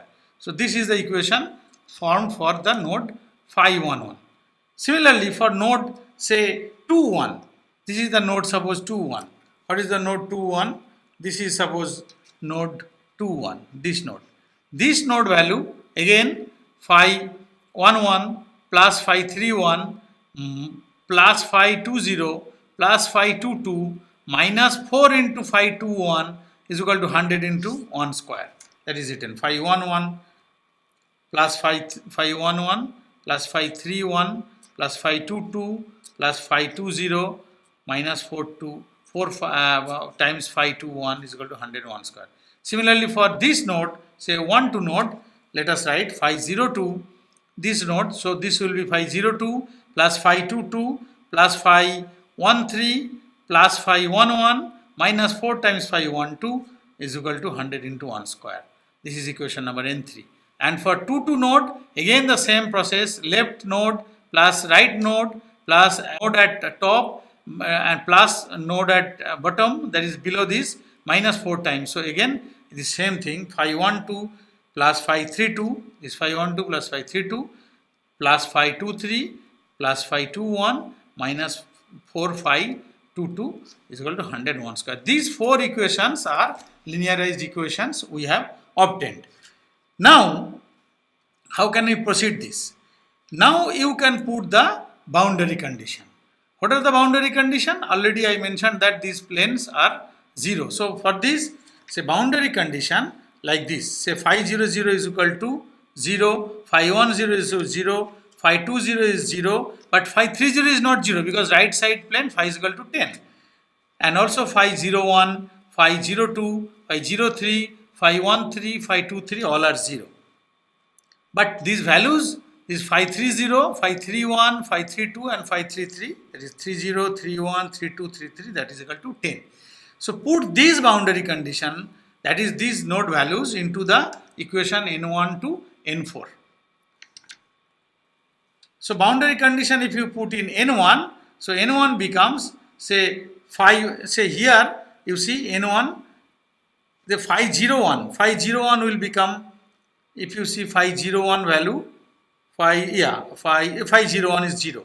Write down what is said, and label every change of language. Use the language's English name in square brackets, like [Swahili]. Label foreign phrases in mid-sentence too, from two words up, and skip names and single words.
[English] So this is the equation formed for the node phi 11. Similarly for node say 2 1, this is the node suppose 2 1. What is the node 2 1? This is suppose node 2 1, this node. This node value again phi 11 plus phi 31 plus phi 20 plus phi 22 minus 4 into phi 21 is equal to 100 into 1 square. That is written phi 11 plus phi 11 plus phi 31 plus phi 22 plus phi 20 minus 4 times phi 21 is equal to 101 square. Similarly for this node, say 1 2 node, let us write phi 02, this node, so this will be phi 02 plus phi 22 plus phi 13 plus phi 11 minus 4 times phi 12 is equal to 100 into 1 square. This is equation number n3. And for 2 2 node, again the same process, left node plus right node plus node at top and plus node at bottom, that is below this, minus 4 times. So again the same thing, phi 12 plus phi 32 is phi 12 plus phi 32 plus phi 23 plus phi 21 minus 4 phi 22 is equal to 101 square. These 4 equations are linearized equations we have obtained. Now how can we proceed this? Now you can put the boundary condition. What are the boundary condition? Already I mentioned that these planes are 0. So for this, say boundary condition like this, say phi 0 0 is equal to 0, phi 10 is 0, phi 20 is 0, but phi 30 is not 0 because right side plane phi is equal to 10. And also phi 01, phi 02, phi 03, phi 13, phi 23 all are 0. But these values is phi 30, phi 31, phi 32 and phi 33, that is 30, 31, 32, 33, that is equal to 10. So put these boundary condition, that is these node values, into the equation n1 to n4. So boundary condition if you put in n1, so n1 becomes say 5, say here you see n1, the phi 01, phi 01 will become, if you see phi 01 value, phi 01 is 0.